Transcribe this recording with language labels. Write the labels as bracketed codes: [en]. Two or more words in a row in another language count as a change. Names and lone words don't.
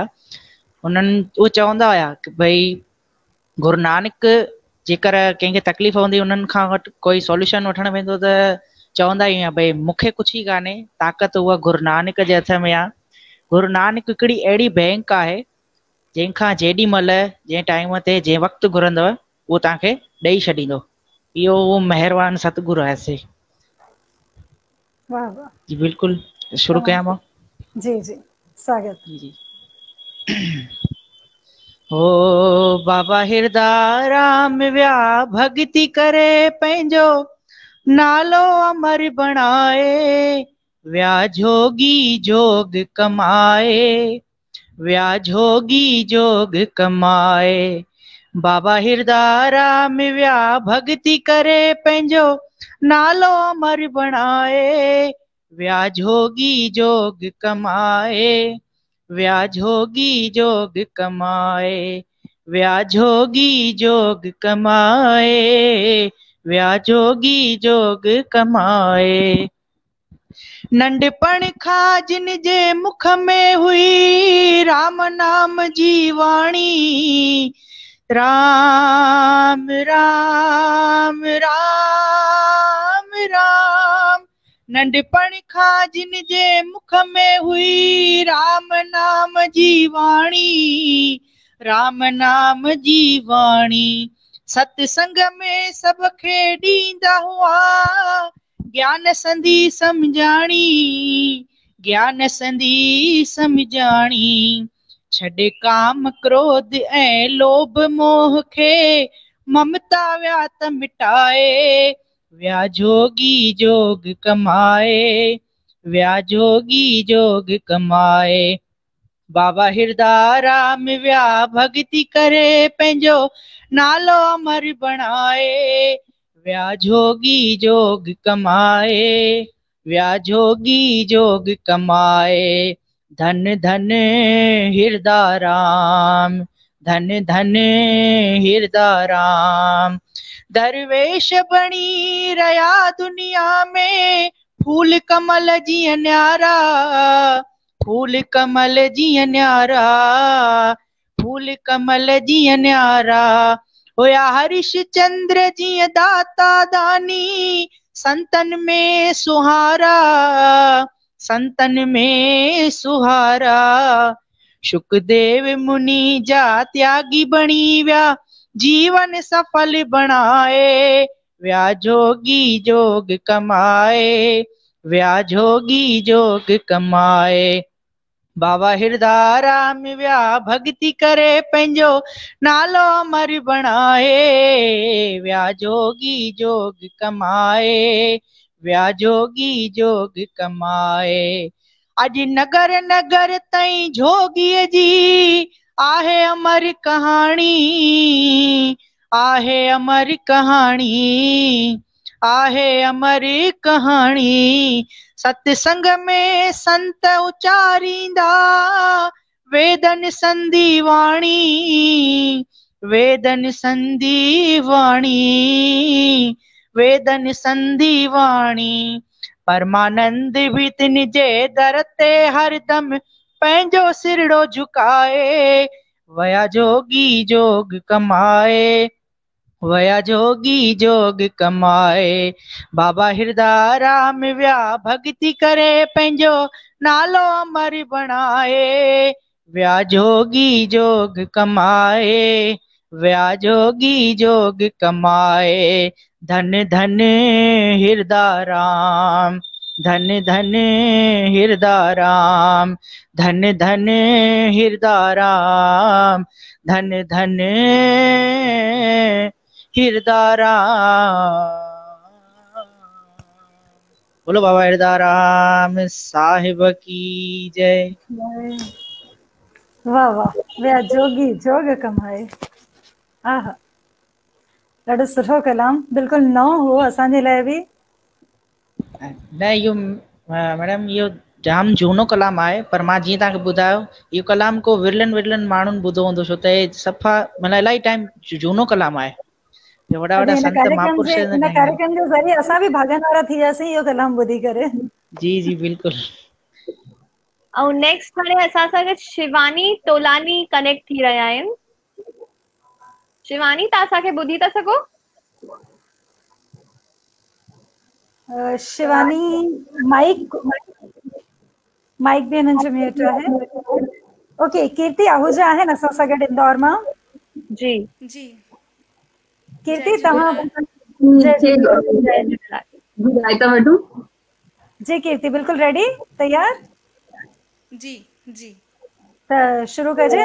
[sd] उन्हनि उहे चवंदा हुया की भई गुरु नानक जेकर कंहिंखे तकलीफ़ हूंदी उन्हनि खां वटि कोई सॉल्यूशन वठणु वेंदो त चवंदा ई हुया भई मूंखे कुझु ई कान्हे, ताक़त उहा गुरु नानक जे हथ में आहे। गुरु नानक हिकिड़ी अहिड़ी बैंक आहे जंहिंखां जेॾी महिल जंहिं टाइम ते जंहिं वक़्तु घुरंदव उहो तव्हांखे ॾेई छॾींदो। इहो उहो महिरबान सतगुरु आहे। वाह वाह। जी बिल्कुलु, शुरू कयां मां? जी जी, स्वागत। जी हो बाबा हिरदाराम विया भगती करे पंहिंजो नालो अमर बणाए, विया जोगी जोग कमाए, विया जोगी जोग कमाए। बाबा हिरदाराम विया भगती करे पंहिंजो नालो अमर बणाए, विया जोगी जोग कमाए, विया जोगी जोग कमाए, विया जोगी जोग कमाए, विया जोगी जोग कमाए। नंढपण खां जिन जे मुख में हुई राम नाम जी वाणी, राम राम राम राम नंढपण खां जिन जे मुख में हुई राम नाम जी वाणी, राम नाम जी वाणी। सत्संग में सब खे ॾींदा हुआ ज्ञान संधी सम्झाणी, ज्ञान संधी सम्झाणी। छॾे काम क्रोध ऐं लोभ मोह खे ममता व्यात मिटाए, व्या जोगी जोग कमाए, व्या जोगी जोग कमाए। बाबा हिरदाराम व्या भक्ति करे पंहिंजो नालो अमर बणाए, व्या जोगी जोग कमाए, व्या जोगी जोग कमाए। धन धन हिरदाराम, धन धन हिरदाराम। दरवेश बणी रया दुनिया में फूल कमल जीअं न्यारा, फूल कमल जीअं न्यारा, फूल कमल जीअं न्यारा। होया हरिश चंद्र जीअं दाता दानी, संतन में सुहारा, संतन में सुहारा। शुकदेव मुनि जा त्यागी बणी व्या जीवन सफल बणाए, व्या जोगी जोग कमाए, व्या जोगी जोग कमाए। बाबा हिरदाराम व्या भक्ति करे पंहिंजो नालो अमर बणाए, व्या जोगी जोग कमाए, व्या जोगी जोग कमाए। अज नगर नगर ताईं जोगीअ जी आहे अमर कहाणी, आहे अमर कहाणी, आहे अमर कहाणी। सत्संग में संत उचारींदा वेदन संधी वाणी, वेदन संधी वाणी, वेदन संधी वाणी। परमानंद भी तिन जे दर ते हरदम पंहिंजो सिरड़ो झुकाए, वया जोगी जोग कमाए, वया जोगी जोग कमाए। बाबा हिरदाराम व्या भक्ति करे पंहिंजो नालो अमर बणाए, व्या जोगी जोग कमाए, व्या जोगी जोग कमाए। धन धन हिरदाराम, धन धन हिरदाराम, धन धन हिरदाराम, धन धन हिरदाराम। [hi] बोलो बाबा हिरदाराम साहिब की जय। [sd] वाह वाह, व्या जोगी जोग कमाए। आहा, ॾाढो सुठो कलाम, बिल्कुलु नओं हो असांजे लाइ बि। न इहो मैडम इहो जाम झूनो कलाम आहे, पर मां जीअं तव्हांखे ॿुधायो इहो कलाम को विरलनि विरलनि माण्हुनि ॿुधो हूंदो, छो त सफ़ा मतिलबु इलाही टाइम झूनो कलाम आहे। वॾा वॾा संत महापुरुष इन कार्यक्रम जे ज़रिए असां बि भाॻनि वारा थी वियासीं इहो कलाम ॿुधी करे। जी जी बिल्कुलु। ऐं नेक्स्ट हाणे असां सां शिवानी तोलानी कनेक्ट थी रहिया आहिनि। शिवानी, तव्हां असांखे ॿुधी था सघो? शिवानी माइक माइक भी हिननि जो म्यूट आहे। ओके, कीर्ति आहूजा आहिनि असां सां गॾु इंदौर मां। जी जी कीर्ति, तव्हां जी कीर्ति बिल्कुलु रेडी, तैयार? जी जी त शुरू कजे।